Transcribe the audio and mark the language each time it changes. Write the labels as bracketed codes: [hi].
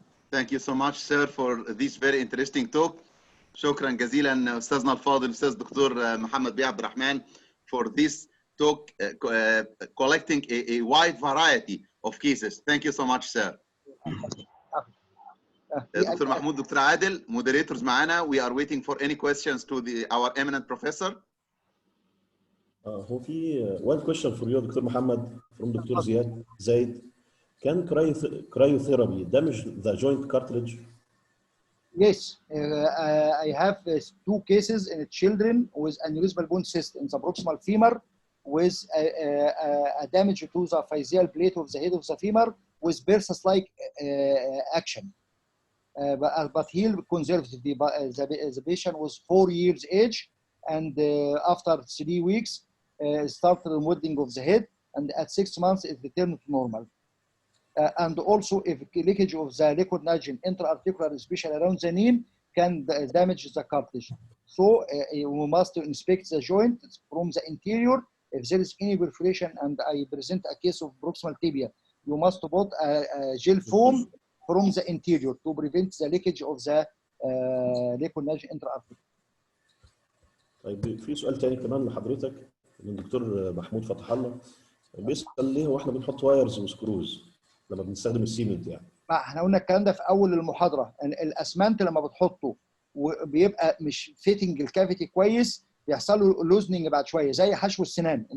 [en] Thank you so much, sir, for this very interesting talk. [ar] شكرا جزيلا أستاذنا الفاضل أستاذ دكتور محمد عبد الرحمن [en] for this talk, collecting a wide variety of cases. Thank you so much, sir. [ar] دكتور محمود، دكتور عادل, moderators معانا. [en] We are waiting for any questions to our eminent professor. [ar] هو في [en] one question for you, doctor Mohammed, from doctor Zayed. Can cryotherapy damage the joint cartilage? Yes, I have 2 cases in children with aneurysmal bone cyst in the proximal femur with a damage to the physial plate of the head of the femur with burst-like action. But healed conservatively. The patient was 4 years age, and after 3 weeks, started remodeling of the head, and at 6 months, it returned to normal. And also, if leakage of the liquid nitrogen intra-articular, especially around the knee, can damage the cartilage. So we must inspect the joint from the interior. If there is any perforation, and I present a case of proximal tibia, you must put a gel foam from the interior to prevent the leakage of the liquid nitrogen intra-articular. [ar] طيب في سؤال تاني كمان لحضرتك من الدكتور محمود فتح الله، بيسأل ليه هو احنا بنحط وايرز وسكروز لما بنستخدم السيمنت يعني؟ احنا قلنا الكلام ده في اول المحاضره، ان الاسمنت لما بتحطه وبيبقى مش فيتنج الكافيتي كويس بيحصل له لوزننج بعد شويه، زي حشو السنان.